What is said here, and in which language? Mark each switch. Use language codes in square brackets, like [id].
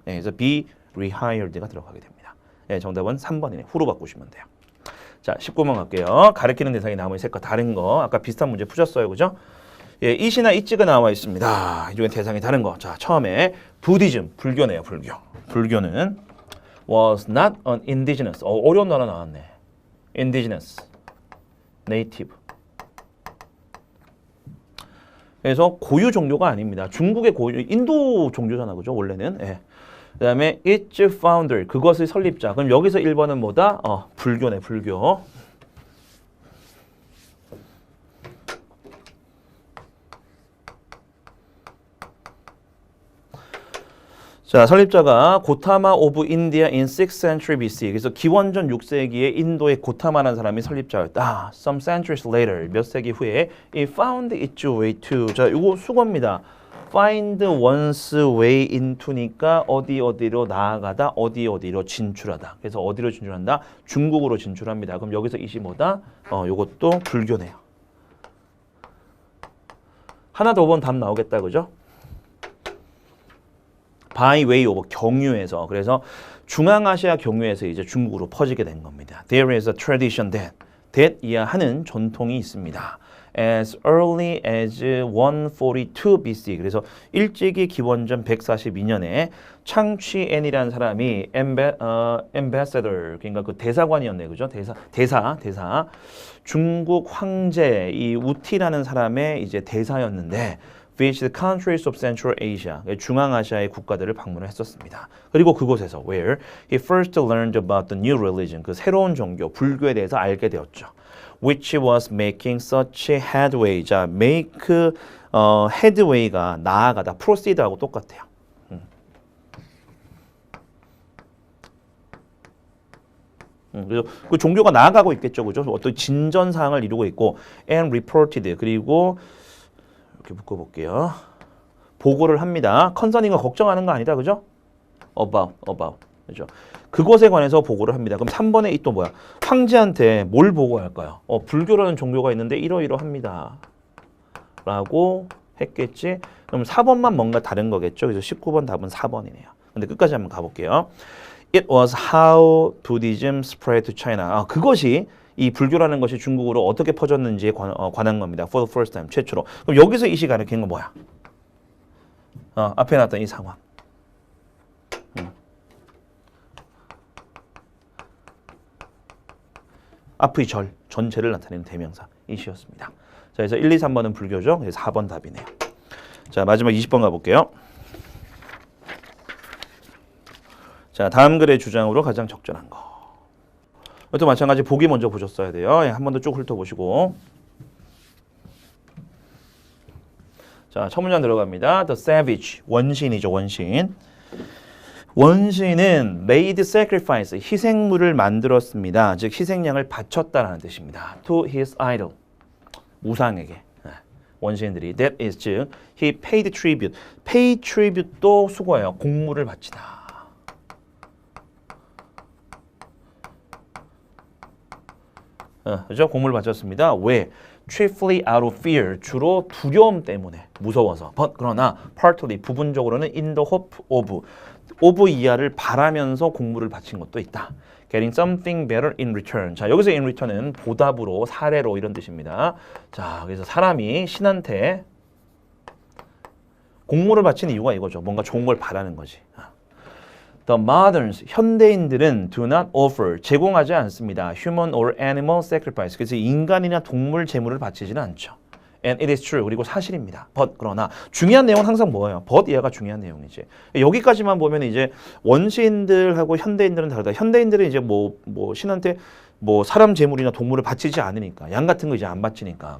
[ko] 네, 그래서 [en] be rehired [ko] 가 들어가게 됩니다. 네, 정답은 3번이네. 후로 바꾸시면 돼요. 자, 19번 갈게요. 가리키는 대상이 나머지 셋과 다른 거. 아까 비슷한 문제 푸셨어요. 그죠? 예, 이시나 이찌가 나와 있습니다. 이중에 대상이 다른 거. 자, 처음에 부디즘, 불교네요. 불교. 불교는 [en] was not an indigenous. [ko] 어려운 단어 나왔네. [en] indigenous, native. [ko] 그래서 고유 종교가 아닙니다. 중국의 고유, 인도 종교잖아, 그죠? 원래는. 예. 그다음에 [en] its founder, [ko] 그것의 설립자. 그럼 여기서 1번은 뭐다? 불교네, 불교. 자, 설립자가 [en] 고타마 오브 인디아 in 6th century BC. [ko] 그래서 기원전 6세기에 인도의 고타마라는 사람이 설립자였다. [en] Some centuries later, [ko] 몇 세기 후에 [en] it found its way to. [ko] 자, 이거 수거입니다. [en] Find one's way into [ko] 니까 어디로 나아가다, 어디로 진출하다. 그래서 어디로 진출한다? 중국으로 진출합니다. 그럼 여기서 이시 뭐다? 요것도 불교네요. 하나 더 보면 답 나오겠다, 그죠? [en] by way of [ko] 경유해서 그래서 중앙아시아 경유해서 이제 중국으로 퍼지게 된 겁니다. [en] There is a tradition that [ko] 이하하는 전통이 있습니다. [en] As early as 142 BC [ko] 그래서 일찍이 기원전 142년에 창취엔이라는 사람이 ambassador 그러니까 그 대사관이었네 그죠? 대사 중국 황제 이 우티라는 사람의 이제 대사였는데 [en] visited countries of Central Asia, [ko] 중앙아시아의 국가들을 방문을 했었습니다. 그리고 그곳에서 [en] where he first learned about the new religion, [ko] 그 새로운 종교, 불교에 대해서 알게 되었죠. [en] Which was making such headway. [ko] 자, make headway가 나아가다, proceed하고 똑같아요. 그래서 그 종교가 나아가고 있겠죠, 그죠? 어떤 진전 사항을 이루고 있고, [en] and reported [ko] 그리고 이렇게 묶어볼게요. 보고를 합니다. 컨서닝은 걱정하는 거 아니다, 그죠? [en] about, 그죠? [ko] 그것에 관해서 보고를 합니다. 그럼 3번에 이 또 뭐야? 황제한테 뭘 보고할까요? 불교라는 종교가 있는데 이러이러합니다. 라고 했겠지? 그럼 4번만 뭔가 다른 거겠죠? 그래서 19번 답은 4번이네요. 근데 끝까지 한번 가볼게요. [en] It was how Buddhism spread to China. [ko] 그것이 이 불교라는 것이 중국으로 어떻게 퍼졌는지에 관한 겁니다. [en] For the first time, [ko] 최초로. 그럼 여기서 이 시간에 긴 건 뭐야? 앞에 놨던 이 상황. 앞의 전체를 나타내는 대명사. 이시였습니다. 자, 그래서 1, 2, 3번은 불교죠. 그래서 4번 답이네요. 자, 마지막 20번 가볼게요. 자, 다음 글의 주장으로 가장 적절한 거. 이것도 마찬가지 보기 먼저 보셨어야 돼요. 한 번 더 쭉 훑어보시고. 자, 첫 문장 들어갑니다. [en] The savage, [ko] 원시인이죠, 원시인. 원시는 [en] made sacrifice, [ko] 희생물을 만들었습니다. 즉 희생양을 바쳤다라는 뜻입니다. [en] To his idol, [ko] 우상에게. 원시인들이 [en] that is [ko] 즉 [en] he paid tribute. [ko] pay tribute도 수고예요. 공물을 바치다. 그죠? 공물을 바쳤습니다. 왜? [en] Chiefly out of fear. [ko] 주로 두려움 때문에 무서워서. But 그러나 partly 부분적으로는 [en] in the hope of [ko] 이하를 바라면서 공물을 바친 것도 있다. [en] Getting something better in return. [ko] 자, 여기서 in return은 보답으로, 사례로 이런 뜻입니다. 자, 그래서 사람이 신한테 공물을 바치는 이유가 이거죠. 뭔가 좋은 걸 바라는 거지. [en] The moderns, [ko] 현대인들은 [en] do not offer, [ko] 제공하지 않습니다. [en] Human or animal sacrifice. [ko] 그래서 인간이나 동물 제물을 바치지는 않죠. [en] And it is true. [ko] 그리고 사실입니다. But 그러나 중요한 내용은 항상 뭐예요? But 이하가 중요한 내용이지. 여기까지만 보면 이제 원시인들하고 현대인들은 다르다. 현대인들은 이제 뭐 신한테 뭐 사람 제물이나 동물을 바치지 않으니까 양 같은 거 이제 안 바치니까.